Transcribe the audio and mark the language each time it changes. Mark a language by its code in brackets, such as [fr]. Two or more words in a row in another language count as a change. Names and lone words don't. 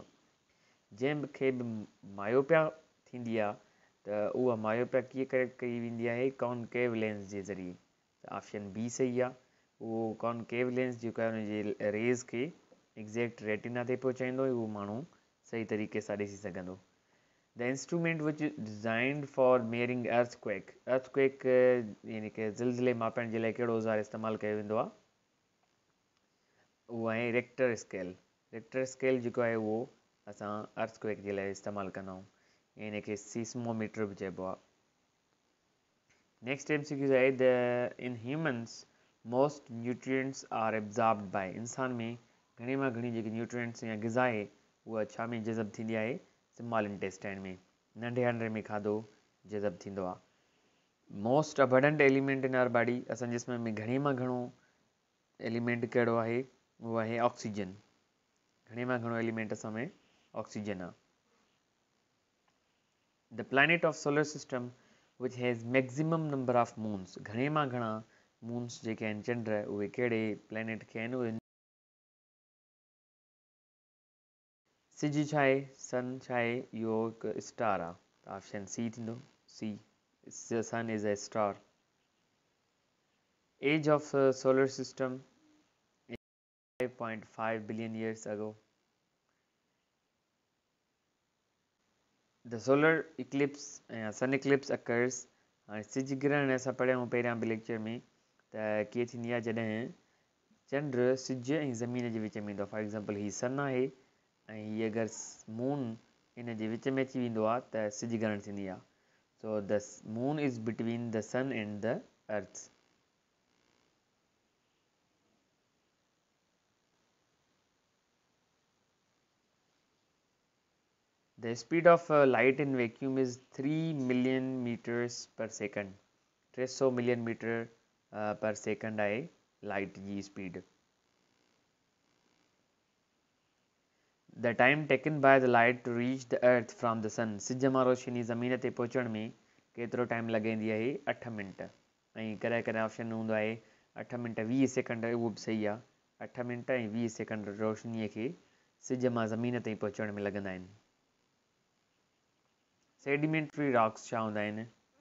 [sd] जंहिंखे बि मायोपिया थींदी आहे त उहा मायोपिया कीअं करेक्ट कई वेंदी आहे, [en] concave lens [sd] जे ज़रिए। ऑप्शन बी सही आहे। उहो [en] concave lens [sd] जेको आहे उनजे रेज़ खे [en] exact retina [sd] ते पहुचाईंदो, उहो माण्हू सही तरीक़े सां ॾिसी सघंदो। [en] The instrument which is designed for measuring earthquake [sd] यानी कि ज़िलज़िले मापण जे लाइ कहिड़ो औज़ार इस्तेमालु कयो वेंदो आहे, उहो आहे रिक्टर स्केल। रिक्टर स्केल जेको आहे उहो असां अर्थक्वेक जे लाइ इस्तेमालु कंदा आहियूं, यानी कि सीस्मोमीटर बि चइबो आहे। [en] Next MCQ आहे in humans most nutrients are absorbed by. [sd] इंसान में घणे मां घणी जेकी न्यूट्रिएंट्स या ग़िज़ा आहे उहा छा में जज़ब थींदी आहे, [en] small intestine [sd] में, नंढे आंडे में खाधो जज़ब थींदो आहे। [en] Most abundant element in our body, [sd] असांजे जिस्म में घणे मां घणो एलिमेंट कहिड़ो आहे, उहो आहे ऑक्सीजन। घणे मां घणो एलिमेंट असां में ऑक्सीजन आहे। [en] The planet of solar system which has maximum number of moons. [sd] घणे मां घणा मून्स जेके आहिनि, चंड, उहे कहिड़े प्लैनेट खे आहिनि, उहे सिज छा आहे, सन छा आहे, इहो हिकु स्टार आहे, त [en] option C [sd] थींदो, [en] C, sun is a star. एज ऑफ सोलर सिस्टम 5.5 billion years ago. The solar eclipse sun eclipse occurs। [sd] हाणे सिज ग्रहण असां पढ़ियूं पहिरियां बि लेक्चर में त कीअं थींदी आहे, जॾहिं चंड सिज ऐं ज़मीन जे विच में ईंदो आहे। [en] for example [sd] हीअ सन आहे ऐं हीअ अगरि मून इन जे विच में अची वेंदो आहे त सिज ग्रहण थींदी आहे। [en] So the moon is between the sun and the earth. The speed of light in vacuum is 3 million meters per second। [sd] 300 [en] million meter per second [sd] आहे लाइट जी स्पीड। [en] The time taken by the light to reach the earth from the sun। [sd] सिज मां रोशनी ज़मीन ते पहुचण में केतिरो टाइम लॻाईंदी आहे, 8 मिंट। ऐं कॾहिं कॾहिं ऑप्शन हूंदो आहे 8 मिंट 20 सेकंड, उहो बि सही आहे। 8 मिंट ऐं 20 सेकंड रोशनीअ खे सिज मां ज़मीन ताईं पहुचण में लॻंदा आहिनि। [en] sedimentary rocks [sd] छा हूंदा आहिनि,